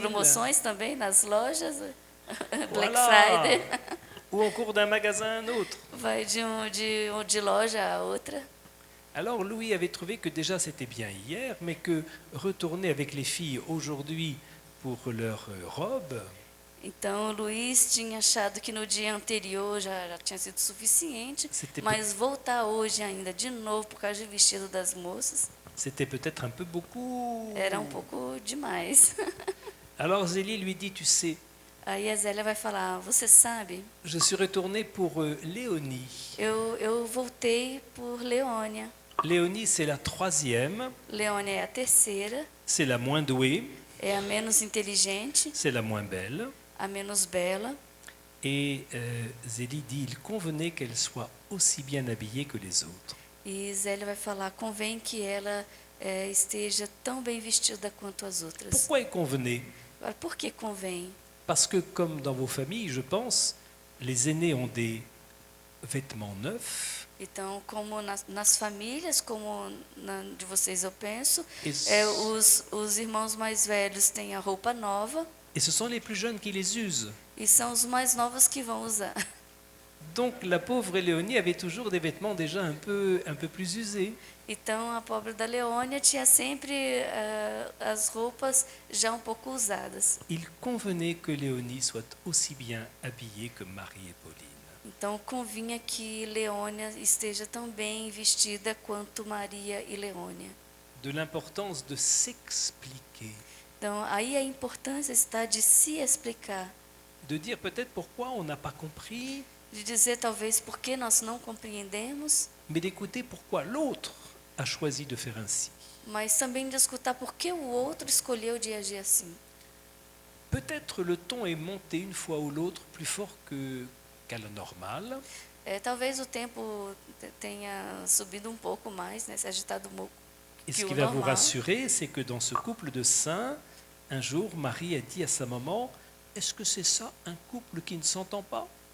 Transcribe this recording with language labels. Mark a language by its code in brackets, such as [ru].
[pt] promoções também nas lojas? [en] Black [fr] Voilà. [en] Friday. [fr] Ou en cours d'un magasin à un autre. [pt] Vai de loja a outra. [fr] Alors Louis avait trouvé que déjà c'était bien hier, mais que retourner avec les filles aujourd'hui pour leur robe, [pt] Então, o Luiz tinha achado que no dia anterior já tinha sido suficiente, [fr] C'était [pt] mas voltar hoje ainda de novo por causa do vestido das moças [fr] c'était peut-être un peu beaucoup. [pt] era um pouco demais. [fr] Alors Zélie lui dit, tu sais, [pt] Aí a Zélia vai falar: você sabe, [fr] je suis retournée pour Léonie. [pt] eu voltei por Leônia. [fr] Léonie, c'est la troisième, [pt] Leônia é a terceira, [fr] c'est la moins douée, [pt] é a menos inteligente, [fr] c'est la moins belle. [pt] a menos bela. [fr] Et Zélie dit, il convenait qu'elle soit aussi bien habillée que les autres. [pt] E Zélia vai falar, convém que ela esteja tão bem vestida quanto as outras. [fr] Pourquoi il convenait? [pt] Agora, por que convém? [fr] Parce que comme dans vos familles, je pense, les aînés ont des vêtements neufs. [pt] Então, como nas famílias, como de vocês eu penso, [fr] Et, [pt] os irmãos mais velhos têm a roupa nova [fr] et ce sont les plus jeunes qui les usent. [pt] e são os mais novos que vão usar. [fr] Donc la pauvre Léonie avait toujours des vêtements déjà un peu plus usés. [pt] Então, a pobre da Leônia tinha sempre as roupas já um pouco usadas. [fr] Il convenait que Léonie soit aussi bien habillée que Marie et Pauline. [pt] Então, convinha que Leônia esteja tão bem vestida quanto Maria e Leônia. [fr] De l'importance de s'expliquer, [pt] Então, aí a importância está de se explicar, [fr] de dire peut-être pourquoi on n'a pas compris, [pt] de dizer talvez por que nós não compreendemos, [fr] mais d'écouter pourquoi l'autre a choisi de faire ainsi. [pt] mas também de escutar por que o outro escolheu de agir assim. [fr] Peut-être le ton est monté une fois ou l'autre plus fort qu'à la normale, [pt] Talvez o tempo tenha subido um pouco mais, né, se agitado um pouco. [fr] et ce [pt] Que [fr] qui [pt] au [fr] va vous [pt] normal. [fr] rassurer, c'est que dans ce couple de saints, un jour, Marie a dit à sa maman, est-ce que c'est ça un couple qui ne s'entend pas?